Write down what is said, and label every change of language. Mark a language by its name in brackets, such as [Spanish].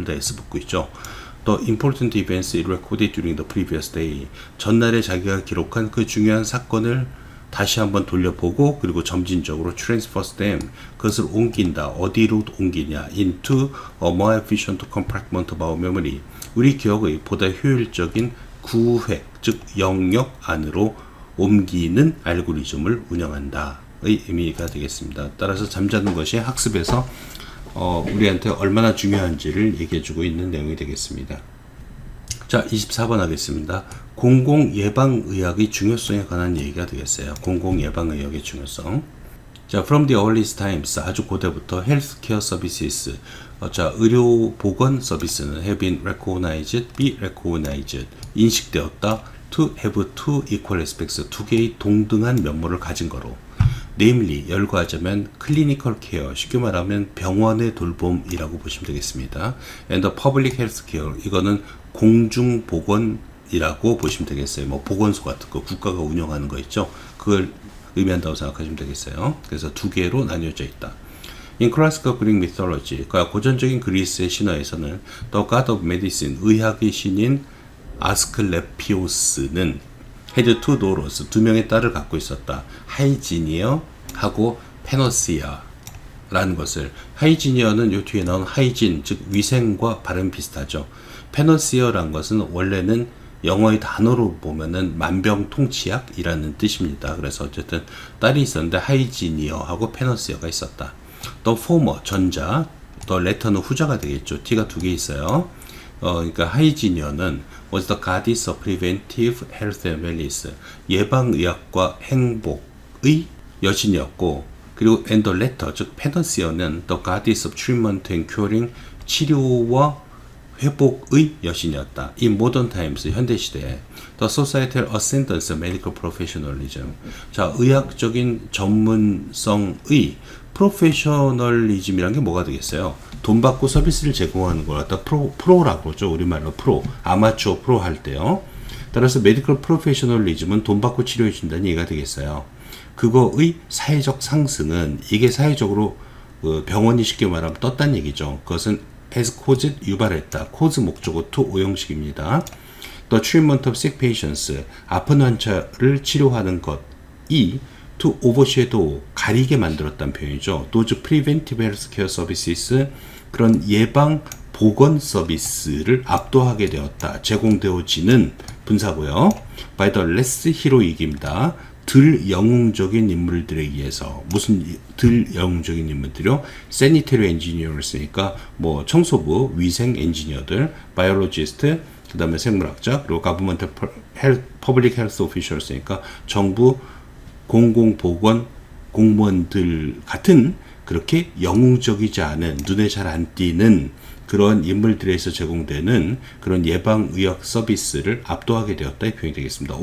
[Korean] 둘 다 S 붙고 있죠. [English] The important events recorded during the previous day. [Korean] 전날에 자기가 기록한 그 중요한 사건을 다시 한번 돌려보고, 그리고 점진적으로 [English] transverse them, [Korean] 그것을 옮긴다. 어디로 옮기냐? [English] into a more efficient compartment of our memory. [Korean] 우리 기억의 보다 효율적인 구획, 즉 영역 안으로 옮기는 알고리즘을 운영한다 의 의미가 되겠습니다. 따라서 잠자는 것이 학습에서 우리한테 얼마나 중요한지를 얘기해주고 있는 내용이 되겠습니다. 자, 24번 하겠습니다. 공공예방의학의 중요성에 관한 얘기가 되겠어요. 공공예방의학의 중요성. [English] 자, from the earliest times, [Korean] 아주 고대부터 [English] healthcare services, 자, [Korean] 의료보건 서비스는 [English] have been recognized, be recognized, [Korean] 인식되었다, [English] to have two equal aspects, [Korean] 두 개의 동등한 면모를 가진 거로. namely, 열거하자면 clinical care, 쉽게 말하면 병원의 돌봄이라고 보시면 되겠습니다. and [English] the public health care, [Korean] 이거는 공중보건이라고 보시면 되겠어요. 뭐 보건소 같은 거 국가가 운영하는 거 있죠. 그걸 의미한다고 생각하시면 되겠어요. 그래서 두 개로 나뉘어져 있다. [English] In classical Greek mythology, [Korean] 그러니까 고전적인 그리스의 신화에서는 [English] the god of medicine, [Korean] 의학의 신인 아스클레피오스는 [English] had two daughters, [Korean] 두 명의 딸을 갖고 있었다. 하이지니어하고 페노시아라는 것을, 하이지니어는 요 뒤에 나온 하이진, 즉 위생과 발음 비슷하죠. 페노시아라는 것은 원래는 영어의 단어로 보면은 만병통치약이라는 뜻입니다. 그래서 어쨌든 딸이 있었는데 하이지니어하고 페노시아가 있었다. The former, 전자, the letter는 후자가 되겠죠. T가 두 개 있어요. [English] 그러니까 하이지니어는 was the goddess of preventive health and wellness, [Korean] 예방의학과 행복의 여신이었고, 그리고 [English] and the latter, 즉 페너시어는 the goddess of treatment and curing, [Korean] 치료와 회복의 여신이었다. [English] In modern times, [Korean] 현대시대에 [English] the societal ascendance of medical professionalism, 자, [Korean] 의학적인 전문성의 프로페셔널리즘이란 게 뭐가 되겠어요? 돈 받고 서비스를 제공하는 걸 갖다 프로라고 그러죠. 우리말로 프로, 아마추어 프로 할 때요. 따라서 메디컬 프로페셔널리즘은 돈 받고 치료해 준다는 얘기가 되겠어요. 그거의 사회적 상승은 이게 사회적으로 병원이 쉽게 말하면 떴다는 얘기죠. 그것은 has caused 유발했다. cause 목적어 to 오형식입니다. [English] The treatment of sick patients [Korean] 아픈 환자를 치료하는 것이 [English] to overshadow [Korean] 가리게 만들었다는 표현이죠. [English] Those preventive healthcare services [Korean] 그런 예방 보건 서비스를 압도하게 되었다. 제공되어지는 분사고요. [English] by the less heroic입니다. [Korean] 덜 영웅적인 인물들에 의해서 무슨 덜 영웅적인 인물들이요? sanitary engineers니까 뭐 청소부, 위생 엔지니어들, biologist, 그 다음에 생물학자, 그리고 [English] government public health officials [Korean] 니까 정부 공공보건 공무원들 같은 그렇게 영웅적이지 않은 눈에 잘 안 띄는 그런 인물들에서 제공되는 그런 예방의학 서비스를 압도하게 되었다 이 표현이 되겠습니다.